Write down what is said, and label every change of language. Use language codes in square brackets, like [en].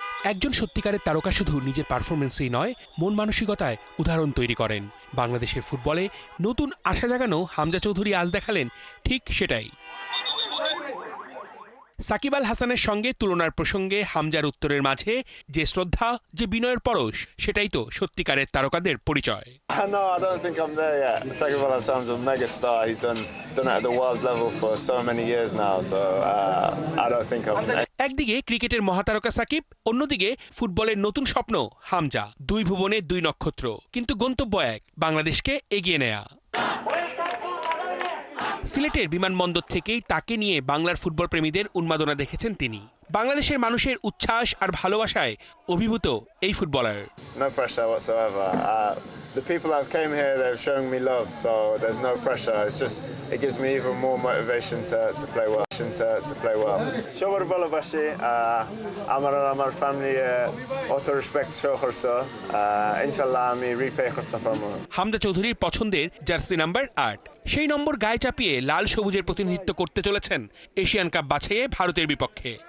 [bn] একজন সত্যিকারের তারকা শুধু নিজের পারফরমেন্সেই নয়, মন মানসিকতায় উদাহরণ তৈরি করেন। বাংলাদেশের ফুটবলে নতুন আশা জাগানো হামজা চৌধুরী আজ দেখালেন ঠিক সেটাই। সাকিব আল হাসানের সঙ্গে তুলনার প্রসঙ্গে হামজার উত্তরের মাঝে যে শ্রদ্ধা, যে বিনয়ের পরশ, সেটাই তো সত্যিকারের তারকাদের পরিচয়। [en] No, I don't think I'm there yet. Sakiব Al Hasan's a mega star. He's done it at the world level for so many years now. So I don't think I'm there. [bn] একদিকে ক্রিকেটের মহাতারকা সাকিব, অন্যদিকে ফুটবলের নতুন স্বপ্ন হামজা। দুই ভুবনে দুই নক্ষত্র, কিন্তু গন্তব্য এক, বাংলাদেশকে এগিয়ে নেয়া। সিলেটের বিমানবন্দর থেকেই তাকে নিয়ে বাংলার ফুটবল প্রেমীদের উন্মাদনা দেখেছেন তিনি। বাংলাদেশের মানুষের উচ্ছ্বাস আর ভালোবাসায় অভিভূত এই footballer. [en] No pressure whatsoever. The people that came here, they've shown me love, so there's no pressure. It's just it gives me even more motivation to play well. To play well. [bn] সবার ভালোবাসি, আমার family অত respect show করছে, ইনশাআল্লাহ আমি repay করতে পারবো। হামজা চৌধুরীর পছন্দের জার্সি নাম্বার 8, সেই নম্বর গায়ে চাপিয়ে লাল সবুজের প্রতিনিধিত্ব করতে চলেছেন এশিয়ান কাপ বাছাইয়ে ভারতের বিপক্ষে।